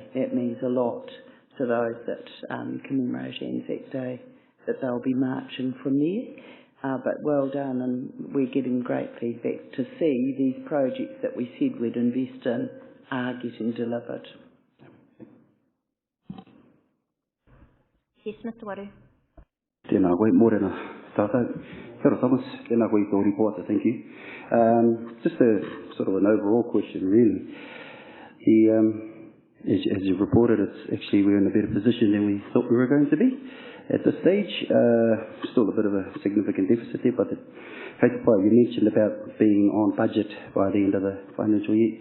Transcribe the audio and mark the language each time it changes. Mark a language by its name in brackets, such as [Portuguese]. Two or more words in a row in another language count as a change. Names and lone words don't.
[English] That means a lot to those that commemorate Anzac Day, that they'll be marching from there. But well done, and we're getting great feedback to see these projects that we said we'd invest in are getting delivered. Yes, Mr. Waru. [Māori] Tēnā koe, mōrena tātou. Kia ora, Thomas. Tēnā koe tō reporter, [English] thank you. Just a sort of an overall question, really. As you reported, it's actually we're in a better position than we thought we were going to be. At this stage, still a bit of a significant deficit there, but you mentioned about being on budget by the end of the financial year.